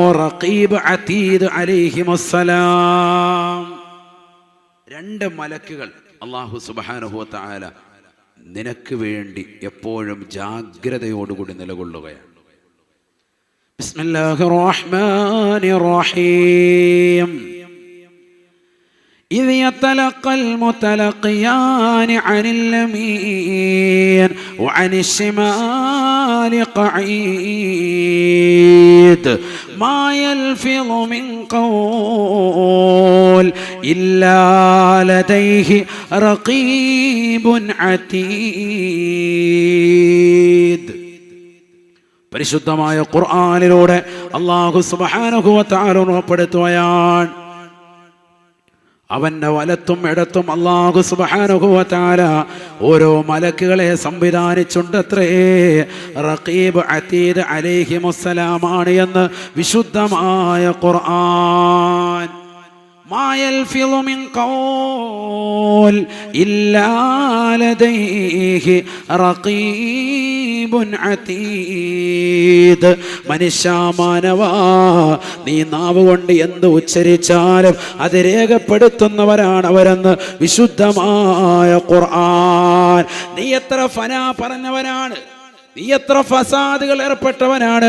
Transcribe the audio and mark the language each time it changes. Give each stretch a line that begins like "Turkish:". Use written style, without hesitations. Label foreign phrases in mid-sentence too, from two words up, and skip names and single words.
Malayalam: റഖീബ് അതീദ് അലൈഹിമുസ്സലാം. രണ്ട് മലക്കുകൾ
Arabic: الله سبحانه وتعالى
Malayalam: നിനക്ക് വേണ്ടി എപ്പോഴും ജാഗ്രതയോടുകൂടി നിലകൊള്ളുകയാണ്.
Arabic: بسم الله الرحمن الرحيم. إذ يتلقى المتلقيان عن اليمين وعن الشمال قعيد ما يلفظ من قول إلا لديه رقيب عتيد.
Malayalam: പരിശുദ്ധമായ ഖുർആനിലൂടെ
Arabic: الله سبحانه وتعالى
Malayalam: ഉറപ്പെടുത്തുകയാണ്, അവന്റെ വലത്തും ഇടത്തും
Arabic: الله سبحانه وتعالى
Malayalam: ഓരോ മലക്കുകളെ സംവിധാനിച്ചുണ്ടത്രേ. റഖീബ് അതീദ് അലൈഹിമുസ്സലാമാണ് എന്ന് വിശുദ്ധമായ ഖുർആൻ.
Arabic: ما يلفظ من قول إلا لديه رقيب عتيد.
Malayalam: മനുഷ്യമാനവാ, നീ നാവ് കൊണ്ട് എന്ത് ഉച്ചരിച്ചാലും അത് രേഖപ്പെടുത്തുന്നവരാണ് അവരെന്ന് വിശുദ്ധമായ ഖുർആൻ. നീ എത്ര ഫനാ പറഞ്ഞവനാണ്, നീ എത്ര ഫസാദുകൾ ഏർപ്പെട്ടവനാണ്.